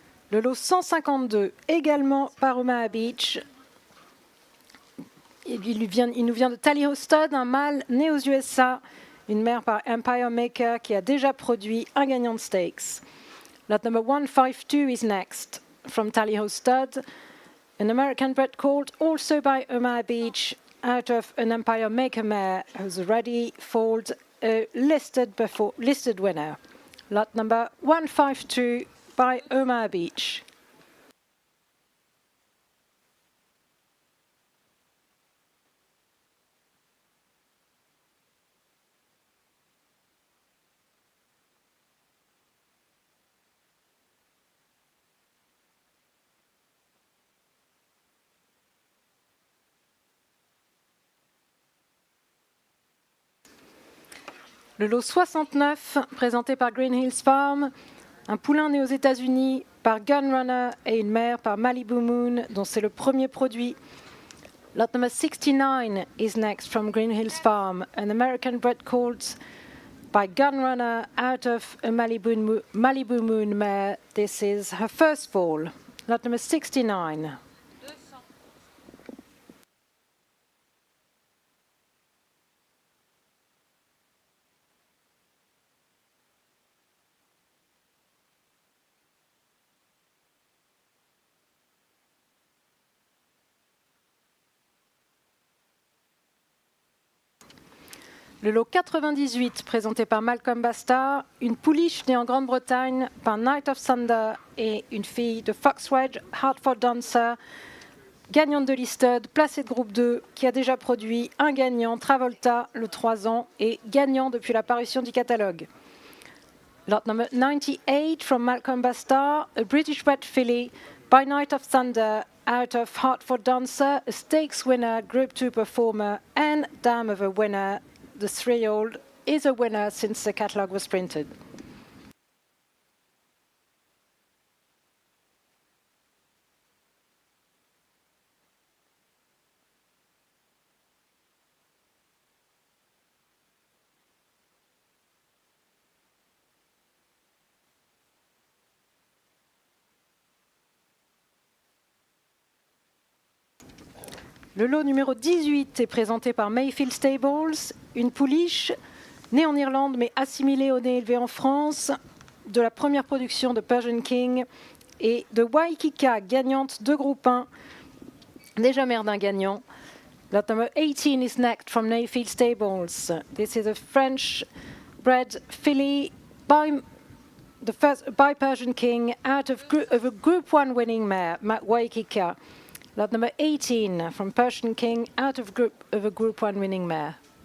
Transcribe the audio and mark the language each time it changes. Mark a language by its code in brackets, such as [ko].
[fr] Le lot 152, également par Omaha Beach. Il nous vient de Tally Hosted, un mâle né aux USA une mère par Empire Maker qui a déjà produit un gagnant de stakes. [en] Lot number 152 is next from Tally Ho Stud, an American bred colt also by Omaha Beach out of an Empire Maker mare who's already foaled a listed winner. Lot number 152 by Omaha Beach. [fr] Le lot 69, présenté par Green Hills Farm, un poulain né aux États-Unis par Gunrunner et une mère par Malibu Moon, dont c'est le premier produit. [en] Lot number 69 is next from Green Hills Farm, an American bred colt by Gunrunner out of a Malibu Moon mare. This is her first fall. Lot number 69. 200. [fr] Le lot 98, présenté par Malcolm Bastard, une pouliche née en Grande-Bretagne par Night of Thunder et une fille de Foxwedge, Hartford Dancer, gagnante de listed, placée de groupe 2, qui a déjà produit un gagnant, Travolta, le 3 ans, et gagnant depuis la parution du catalogue. [en] Lot number 98 from Malcolm Bastard, a British bred filly by Night of Thunder out of Hartford Dancer, a stakes winner, Group 2 performer, and dam of a winner. The 3-year-old is a winner since the catalogue was printed. [fr] Le lot numéro 18 est présenté par Mayfield Stables, une pouliche née en Irlande mais assimilée au nez élevé en France, de la première production de Persian King et de Waikika, gagnante de groupe 1, déjà mère d'un gagnant. [en] Lot number 18 is next from Mayfield Stables. This is a French-bred filly by Persian King out of a Group 1 winning mare, Waikika. Lot number 18 from Persian King out of a Group 1 winning mare.